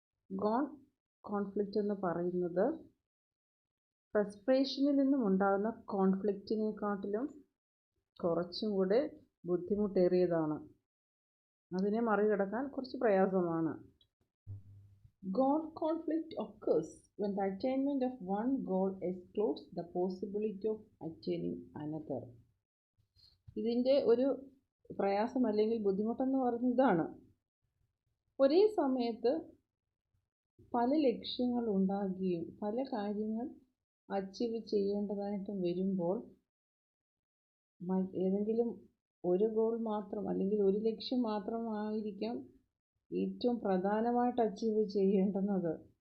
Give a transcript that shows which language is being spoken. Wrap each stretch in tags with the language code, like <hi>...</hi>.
<ml>Goal conflict എന്ന് പറയുന്നത് ഫ്രസ്ട്രേഷനിൽ നിന്നും ഉണ്ടാകുന്ന കോൺഫ്ലിക്റ്റിനെക്കാട്ടിലും കുറച്ചും കൂടെ ബുദ്ധിമുട്ടേറിയതാണ്. അതിനെ മറികടക്കാൻ കുറച്ച് പ്രയാസമാണ്.</ml> <en>Goal conflict occurs when the attainment of one goal excludes the possibility of attaining another.</en> <ml>ഇതിൻ്റെ ഒരു പ്രയാസം അല്ലെങ്കിൽ ബുദ്ധിമുട്ടെന്ന് പറയുന്നത് ഇതാണ്. ഒരേ സമയത്ത് പല ലക്ഷ്യങ്ങൾ ഉണ്ടാകുകയും പല കാര്യങ്ങൾ അച്ചീവ് ചെയ്യേണ്ടതായിട്ടും വരുമ്പോൾ ഏതെങ്കിലും ഒരു ഗോൾ മാത്രം അല്ലെങ്കിൽ ഒരു ലക്ഷ്യം മാത്രമായിരിക്കാം ഏറ്റവും പ്രധാനമായിട്ട് അച്ചീവ് ചെയ്യേണ്ടുന്നത്.</ml>